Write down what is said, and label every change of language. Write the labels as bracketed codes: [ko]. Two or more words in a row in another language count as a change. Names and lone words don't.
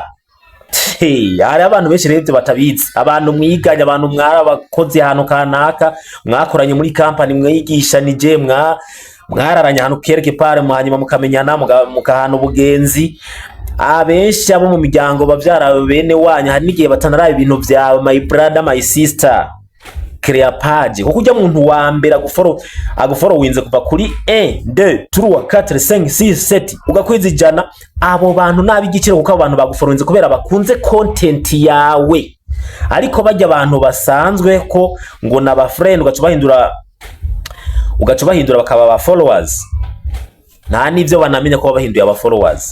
[rn] Hari abantu benshi rero batabizi, abantu mwiganya, abantu mwarabakoze ahantu kanaka, mwakoranye muri company, mwigishanije, mwararanye ahantu kereke pare, hanyuma mukamenyana, mukahana ubugenzi. Abenshi abo mu miryango bavyara bene wanya, hari n'igihe batanaraba ibintu vyawe [en] my brother my sister. Create page [rn] kuko ujya muntu wa mbere agufollowinze kuva kuri 1 2 3 4 5 6 7 ugakwijana, abo bantu nabigiciro kuko abantu bagufollowinze kubera bakunze content yawe. Ariko bajya abantu basanzwe ko ngo naba friend ugacubahindura bakaba ba followers, nta nivyo banamenya ko bahinduye aba followers.